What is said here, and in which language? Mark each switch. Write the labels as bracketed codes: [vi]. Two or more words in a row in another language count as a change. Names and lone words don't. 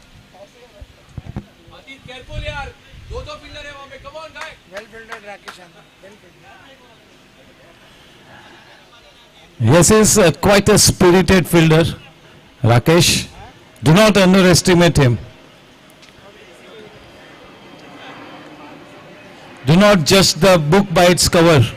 [hi] Careful yaar. दो fielder है वहाँ पे. [en] Come on guy. Well fielded Rakesh Anand. Well fielded. Yes, he's quite a spirited fielder, Rakesh. Do not underestimate him. Do not judge the book by its cover.